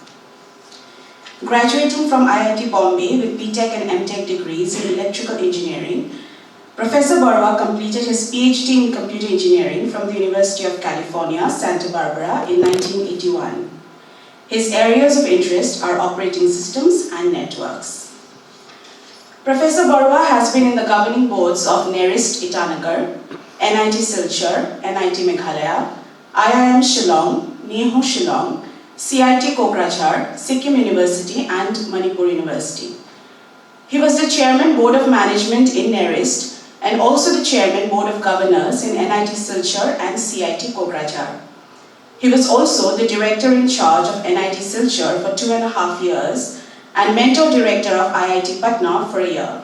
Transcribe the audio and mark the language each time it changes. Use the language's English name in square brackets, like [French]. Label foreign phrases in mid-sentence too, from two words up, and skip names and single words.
[English] Graduating from IIT Bombay with BTech and MTech degrees in electrical engineering, Professor Baruah completed his PhD in computer engineering from the University of California, Santa Barbara in 1981. His areas of interest are operating systems and networks. Professor Baruah has been in the governing boards of NERIST Itanagar, NIT Silchar, NIT Meghalaya, IIM Shillong, NEHO Shillong, CIT Kokrajhar, Sikkim University and Manipur University. He was the Chairman Board of Management in NERIST and also the Chairman Board of Governors in NIT Silchar and CIT Kokrajhar. He was also the Director in charge of NIT Silchar for 2.5 years and Mentor Director of IIT Patna for a year.